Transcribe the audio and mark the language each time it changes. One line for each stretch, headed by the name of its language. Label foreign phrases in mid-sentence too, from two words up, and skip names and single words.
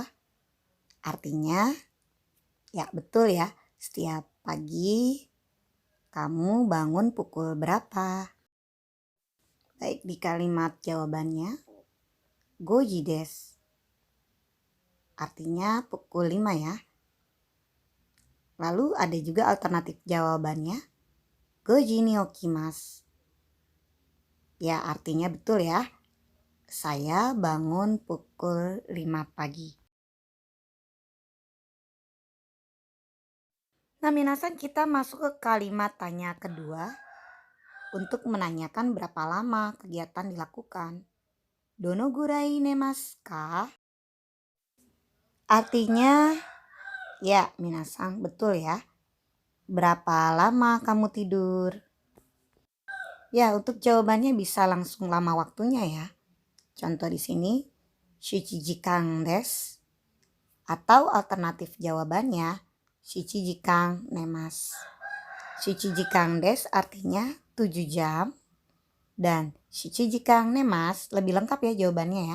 Indonesian: Artinya, ya betul ya, setiap pagi kamu bangun pukul berapa? Baik, di kalimat jawabannya,
Japanese: 5 時です.
Indonesian: Artinya pukul 5 ya. Lalu ada juga alternatif jawabannya,
Japanese: 5 時に起きます.
Indonesian: Ya, artinya betul ya. Saya bangun pukul 5 pagi. Nah, minasan, kita masuk ke kalimat tanya kedua untuk menanyakan berapa lama kegiatan dilakukan.
Japanese: どのぐらい寝ますか?
Indonesian: Artinya, ya minasan, betul ya. Berapa lama kamu tidur? Ya, untuk jawabannya bisa langsung lama waktunya ya. Contoh di sini,
Japanese: 7 時間です.
Indonesian: Atau alternatif jawabannya,
Japanese: 7 時間寝ます. 7時間です
Indonesian: artinya 7 jam. Dan
Japanese: 7 時間寝ます
Indonesian: lebih lengkap ya jawabannya ya.